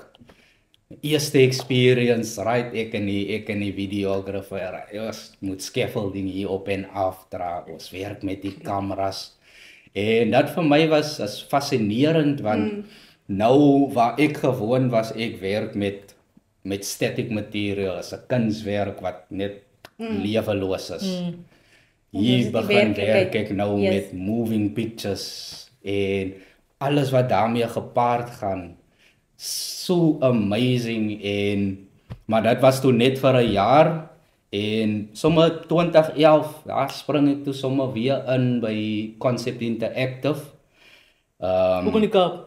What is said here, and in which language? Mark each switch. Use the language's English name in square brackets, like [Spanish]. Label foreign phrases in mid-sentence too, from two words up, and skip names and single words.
[Afrikaans] Eerste experience, right, ek en die videographer, ons moet scaffolding hier op en af dra, ons werk met die kameras. En dat vir my was as fascinerend want nou waar ek gewoon was, ek werk met [English] static material, [Afrikaans] as 'n kunswerk wat net leweloos is. Hier begin werk ek nou met [English] moving pictures [Afrikaans] en alles wat daarmee gepaard gaan. So amazing maar dit was toe net vir 'n jaar en sommer 2011, daar spring ek toe sommer weer in by Concept Interactive. Ook in die Kaap?